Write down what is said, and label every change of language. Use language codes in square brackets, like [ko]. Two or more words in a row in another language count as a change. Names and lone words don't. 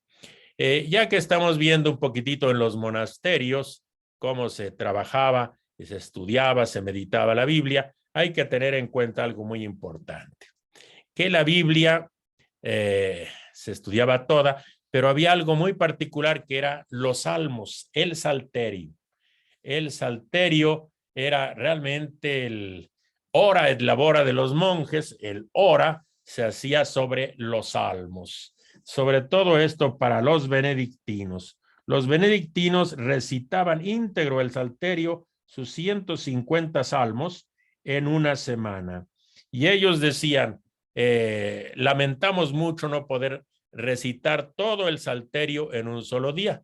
[es] Ya que estamos viendo un poquitito en los monasterios, cómo se trabajaba, se estudiaba, se meditaba la Biblia, hay que tener en cuenta algo muy importante, que la Biblia se estudiaba toda, pero había algo muy particular que era los salmos, el salterio. El salterio era realmente el [la] hora et labora [es] de los monjes, el hora se hacía sobre los salmos. Sobre todo esto para los benedictinos. Los benedictinos recitaban íntegro el salterio, sus 150 salmos, en una semana. Y ellos decían, lamentamos mucho no poder recitar todo el salterio en un solo día.